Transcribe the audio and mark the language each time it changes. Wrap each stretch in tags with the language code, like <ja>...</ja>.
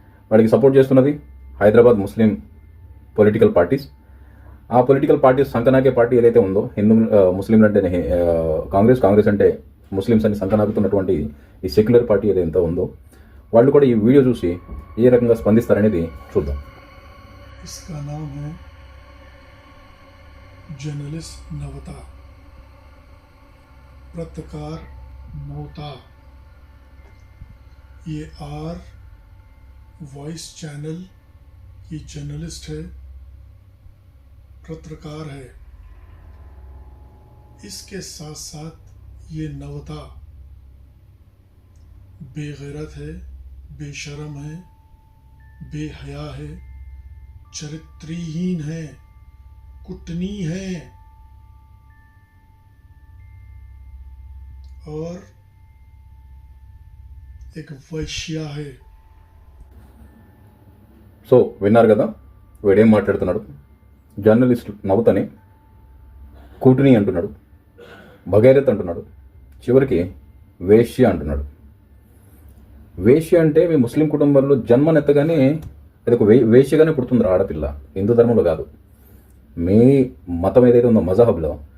<te>వాడికి సపోర్ట్ చేస్తున్నది హైదరాబాద్ ముస్లిం political parties. ఆ పొలిటికల్ పార్టీస్ సంకనాకే పార్టీ ఏదైతే ఉందో, ముస్లింలు అంటేనే కాంగ్రెస్ అంటే ముస్లిమ్స్ అని సంకనాకుతున్నటువంటి ఈ సెక్యులర్ పార్టీ ఏదైతే ఉందో, వాళ్ళు కూడా ఈ వీడియో చూసి ఏ రకంగా స్పందిస్తారనేది చూద్దాం.</te> <hi>इसका नाम है जर्नलिस्ट नवता, पत्रकार नवता। ये आर वॉइस चैनल की जर्नलिस्ट है, पत्रकार है। इसके साथ साथ ये नवता बेगैरत है, बेशरम है, बेहया है, चरित्रहीन है, कुटनी है और एक वैश्या है।</hi> <te>సో విన్నారు కదా వీడేం మాట్లాడుతున్నాడు? జర్నలిస్ట్ నవతని కూటుని అంటున్నాడు, భగైరత్ అంటున్నాడు, చివరికి వేశ్య అంటున్నాడు. వేశ్య అంటే మీ ముస్లిం కుటుంబంలో జన్మనెత్తగానే అది ఒక వేశ్యగానే పుడుతుంది ఆడపిల్ల, హిందూ ధర్మంలో కాదు. మీ మతం ఏదైతే ఉందో మజహబ్లో,</te>